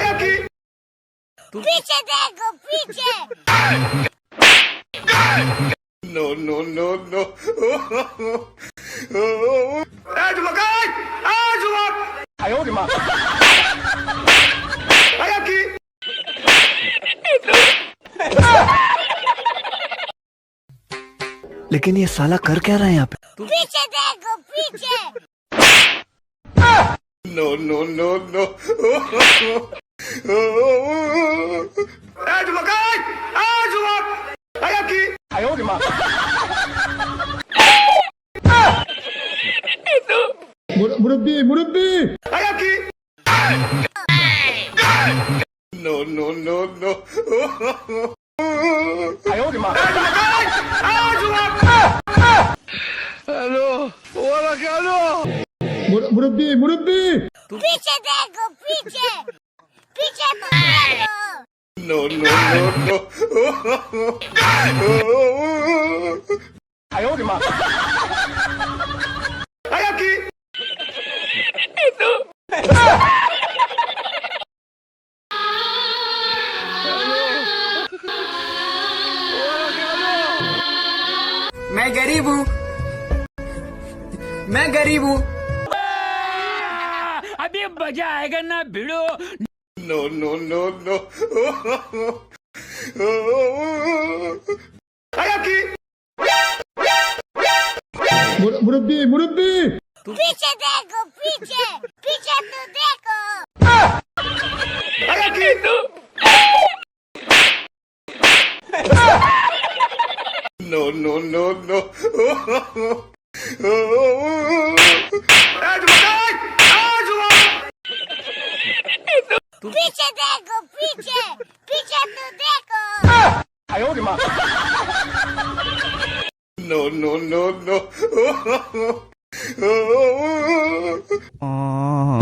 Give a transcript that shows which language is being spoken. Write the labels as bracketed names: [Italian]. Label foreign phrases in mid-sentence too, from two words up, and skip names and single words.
[Hindi] पीछे देखो पीछे। [English] No, no, no, no. Eh, jumakai! Ah, jumak! [Chinese] 哎呦我的妈！哎呀，给！ [Hindi] लेकिन ये साला कर क्या रहा है यहाँ पे? पीछे देखो पीछे [English] No, no, no, no. Eh, jumakai! Ah, jumak! [Chinese] 哎呀，给！ 哎呦我的妈！ [Hindi] मुरब्बी मुरब्बी [Chinese] 哎呀，给！ [English] No, no, no, no. [Chinese] 哎呦我的妈！ 哎， jumakai! Ah, jumak! [Hindi] मुरब्बी मुरब्बी पीछे देखो पीछे पीछे तो देखो [English] No, no, no, no. [Chinese] 哎呦我的妈！哎呀，给！ [Hindi] मैं गरीब हूँ मैं गरीब हूँ अभी मजा आएगा ना भिड़ो [English] No, no, no, no. [Chinese] 哎呀，给！ [Hindi] मुरब्बी मुरब्बी पीछे देखो पीछे पीछे तो देखो [Chinese] 哎呀，给！ [English] No, no, no, no. Eh, jumakai! Ah, jumak! [Hindi] पीछे देखो पीछे पीछे तो देखो [Chinese] 哎呦我的妈！ [English] No, no, no, no.